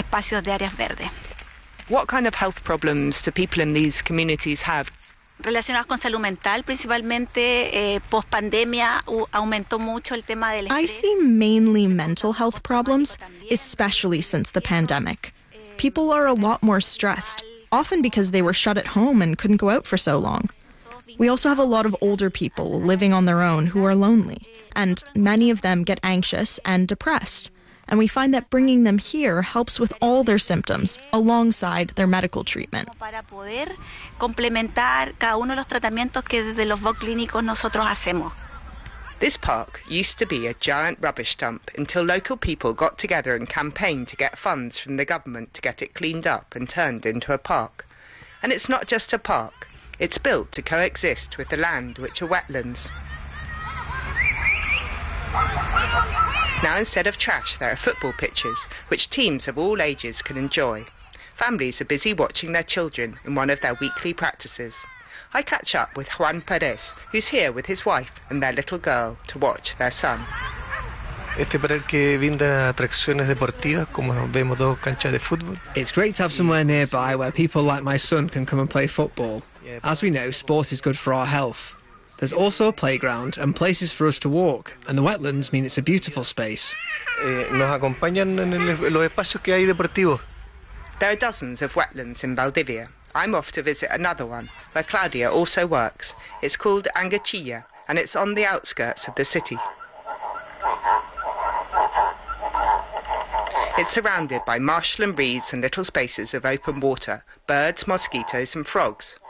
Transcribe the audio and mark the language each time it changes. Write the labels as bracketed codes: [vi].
[en] What kind of health problems do people in these communities have? [es] Relacionados con salud mental, principalmente post pandemia, aumentó mucho el tema del estrés. [en] I see mainly mental health problems, especially since the pandemic. People are a lot more stressed, often because they were shut at home and couldn't go out for so long. We also have a lot of older people living on their own who are lonely, and many of them get anxious and depressed. And we find that bringing them here helps with all their symptoms alongside their medical treatment. [es] Para poder complementar cada uno de los tratamientos que desde los VOC clínicos nosotros hacemos. [en] This park used to be a giant rubbish dump until local people got together and campaigned to get funds from the government to get it cleaned up and turned into a park. And it's not just a park. It's built to coexist with the land, which are wetlands. Now instead of trash, there are football pitches, which teams of all ages can enjoy. Families are busy watching their children in one of their weekly practices. I catch up with Juan Perez, who's here with his wife and their little girl to watch their son. [es] Este parque brinda atracciones deportivas, como vemos dos canchas de fútbol. [en] It's great to have somewhere nearby where people like my son can come and play football. As we know, sport is good for our health. There's also a playground and places for us to walk, and the wetlands mean it's a beautiful space. [es] Nos acompañan en los espacios que hay deportivos. [en] There are dozens of wetlands in Valdivia. I'm off to visit another one, where Claudia also works. It's called Angachilla, and it's on the outskirts of the city. It's surrounded by marshland reeds and little spaces of open water, birds, mosquitoes and frogs.